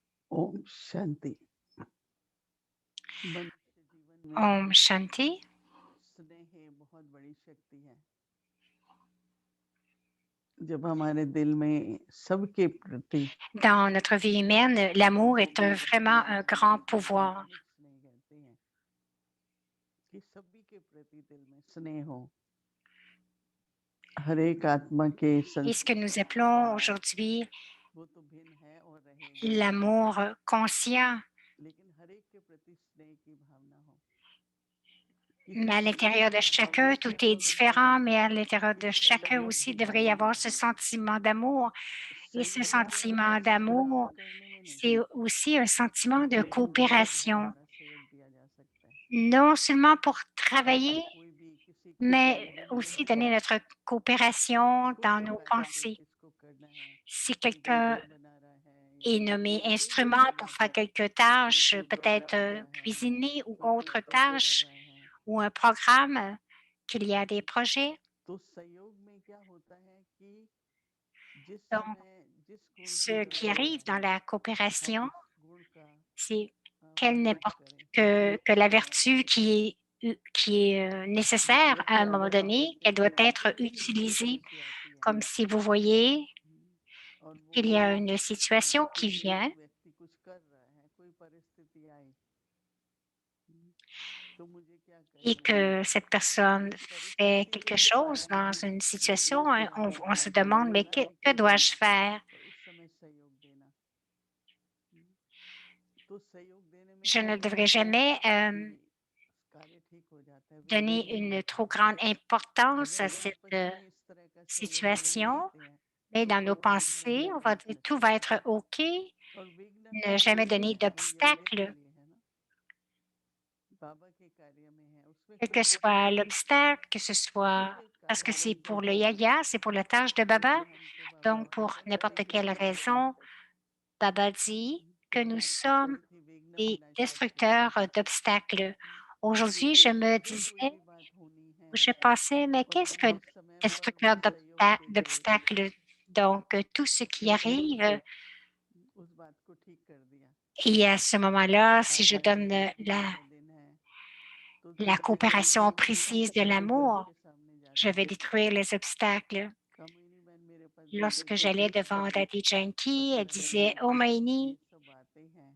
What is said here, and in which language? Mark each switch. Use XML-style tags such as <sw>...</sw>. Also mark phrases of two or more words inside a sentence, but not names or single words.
<hi>ओम शांति। मनुष्य जीवन में ओम शांति. स्नेह बहुत बड़ी शक्ति है। जब हमारे दिल में सबके प्रति</hi> <fr>Dans notre vie humaine, l'amour est vraiment un grand pouvoir.</fr> <hi>वैज्ञानिक स्नेह कहते हैं कि सभी के प्रति दिल में स्नेह हो। हर एक आत्मा के</hi> <fr>Et ce que</fr> <hi>संस्कार</hi> <fr>nous</fr> <hi>का</hi> <fr>appelons</fr> <hi>भाव</hi> <fr>aujourd'hui</fr> <hi>वो तो भिन्न है और रहेगा,</hi> <fr>l'amour conscient,</fr> <hi>लेकिन हर एक के प्रति स्नेह की भावना हो। किसी</hi> <fr>mais à</fr> <hi>स्नेह</hi> <fr>l'intérieur</fr> <hi>की</hi> <fr>de</fr> <hi>भावना</hi> <fr>chacun,</fr> <hi>से</hi> <fr>tout est</fr> <hi>तो दुनिया</hi> <fr>différent, mais à l'intérieur de</fr> <hi>किसी अलग</hi> <fr>chacun</fr> <hi>अलग</hi> <fr>aussi devrait y</fr> <hi>बीमारियां</hi> <fr>avoir ce</fr> <hi>निकल जाती हैं।</hi> <fr>sentiment d'amour. Et ce</fr> <hi>संयुक्त</hi> <fr>sentiment</fr> <hi>काम</hi> <fr>d'amour,</fr> <hi>करने में नहीं,</hi> <fr>c'est aussi un sentiment de</fr> <hi>लेकिन दुनिया भर</hi> <fr>coopération,</fr> <hi>हमारा सहयोग दिया जा सकता है।</hi> <fr>non seulement pour travailler,</fr> <hi>कोई भी किसी के</hi> <fr>mais</fr> <hi>चैलेंजेस</hi> <fr>aussi</fr> <hi>में</hi> <fr>donner notre coopération</fr> <hi>किसको</hi> <fr>dans</fr> <hi>क्या</hi> <fr>nos</fr> <hi>करना है,</hi> <fr>pensées.</fr> <hi>किसको करना है,</hi> <fr>Si</fr> <hi>कोई</hi> <fr>quelqu'un</fr> <hi>वीडियो बना रहा है या</hi> <fr>est</fr> <hi>कोई</hi> <fr>nommé</fr> <hi>जो भी</hi> <fr>instrument</fr> <hi>कर</hi> <fr>pour</fr> <hi>रहा</hi> <fr>faire</fr> <hi>है,</hi> <fr>quelques</fr> <hi>कोई</hi> <fr>tâches,</fr> <hi>प्रोग्राम</hi> <fr>peut-être</fr> <hi>कर रहा है,</hi> <fr>cuisiner ou</fr> <hi>कोई</hi> <fr>autre</fr> <hi>पेपर कर</hi> <fr>tâche,</fr> <hi>रहा है,</hi> <fr>ou un programme, qu'il y a des projets.</fr> <hi>तो सहयोग में क्या होता है कि जिस</hi> <fr>Donc,</fr> <hi>समय जिस गुण की</hi> <fr>ce qui</fr> <hi>जरूरत</hi> <fr>arrive</fr> <hi>है</hi> <fr>dans la</fr> <hi>हम</hi> <fr>coopération,</fr> <hi>उस गुण का</hi> <fr>c'est quelle</fr> <hi>प्रयोग</hi> <fr>n'importe</fr> <hi>करें।</hi> <fr>que la vertu qui est nécessaire à un moment donné,</fr> <hi>जैसे</hi> <fr>elle doit être</fr> <hi>कोई भी</hi> <fr>utilisée.</fr> <hi>परिस्थिति आती है</hi> <fr>Comme si vous voyez</fr> <hi>और</hi> <fr>qu'il y a une situation qui</fr> <hi>कोई</hi> <fr>vient</fr> <hi>एक व्यक्ति कुछ कर रहा है, कोई परिस्थिति आई, तो मुझे क्या</hi> <fr>et</fr> <hi>करना है?</hi> <fr>que cette personne</fr> <hi>उस</hi> <fr>fait</fr> <hi>परिस्थिति</hi> <fr>quelque</fr> <hi>के</hi> <fr>chose</fr> <hi>कारण</hi> <fr>dans une situation,</fr> <hi>जो</hi> <fr>hein, on se demande, mais que</fr> <hi>नाजुक है</hi> <fr>dois-je faire?</fr> <hi>तो उस समय सहयोग देना। तो सहयोग देने में</hi> <fr>Je</fr> <hi>क्या</hi> <fr>ne devrais</fr> <hi>होता है</hi> <fr>jamais</fr> <hi>कि कार्य ठीक हो जाता है,</hi> <fr>donner</fr> <hi>विघ्न नहीं</hi> <fr>une</fr> <hi>होता</hi> <fr>trop</fr> <hi>है।</hi> <fr>grande importance</fr> <hi>अगर</hi> <fr>à</fr> <hi>हम</hi> <fr>cette</fr> <hi>आपस में इस तरह का सहयोग नहीं</hi> <fr>situation,</fr> <hi>करते हैं</hi> <fr>mais</fr> <hi>तो</hi> <fr>dans nos</fr> <hi>बहुत विघ्न</hi> <fr>pensées, on va dire</fr> <hi>लगते</hi> <fr>tout</fr> <hi>हैं।</hi> <fr>va être OK,</fr> <hi>और विघ्न</hi> <fr>ne</fr> <hi>किस</hi> <fr>jamais</fr> <hi>लिए</hi> <fr>donner</fr> <hi>है? वो यज्ञ के</hi> <fr>d'obstacles,</fr> <hi>लिए है ना, बाबा के कार्य में है, उसमें</hi> <fr>quel</fr> <hi>कोई</hi> <fr>que</fr> <hi>विघ्न</hi> <fr>soit</fr> <hi>नहीं है।</hi> <fr>l'obstacle, que ce soit</fr> <hi>यज्ञ</hi> <fr>parce que</fr> <hi>कार्य</hi> <fr>c'est</fr> <hi>में जो</hi> <fr>pour le</fr> <hi>हो</hi> <fr>yaya, c'est pour la tâche de Baba.</fr> <hi>उसमें हमको बाबा</hi> <fr>Donc, pour n'importe</fr> <hi>विघ्न</hi> <fr>quelle</fr> <hi>नहीं करना।</hi> <fr>raison, Baba dit que</fr> <hi>तो</hi> <fr>nous</fr> <hi>आज के</hi> <fr>sommes</fr> <hi>बहुत ही विघ्न</hi> <fr>des</fr> <hi>विनाशक थे।</hi> <fr>destructeurs d'obstacles. Aujourd'hui, je me</fr> <hi>जो कोई</hi> <fr>disais,</fr> <hi>भी बात होनी है</hi> <fr>je pensais, mais</fr> <hi>और</hi> <fr>qu'est-ce</fr> <hi>हम</hi> <fr>que</fr> <hi>उस समय पर</hi> <fr>destructeur</fr> <hi>सहयोग के लिए</hi> <fr>d'obstacles? Donc, tout ce qui arrive,</fr> <hi>उस बात को ठीक कर दिया।</hi> <fr>et à ce moment-là, si</fr> <hi>आज</hi> <fr>je</fr> <hi>विजय</hi> <fr>donne</fr> <hi>दशमी का दिन है तो</hi> <fr>la</fr> <hi>दुर्गा जयंती</hi> <fr>coopération</fr> <hi>में</hi> <fr>précise de</fr> <hi>हम</hi> <fr>l'amour,</fr> <hi>सबके सामने</hi> <fr>je</fr> <hi>जाते</hi> <fr>vais</fr> <hi>हैं।</hi> <fr>détruire les obstacles.</fr> <hi>कमिनी बहन मेरे पास भेजे</hi> <fr>Lorsque</fr> <hi>थे</hi> <fr>j'allais devant Daddy Janki, elle</fr> <hi>पत्र</hi> <fr>disait,</fr> <hi>में</hi> <fr>Oh</fr> <hi>ये</hi> <fr>Maïni,</fr> <hi>सब बातें हैं।</hi>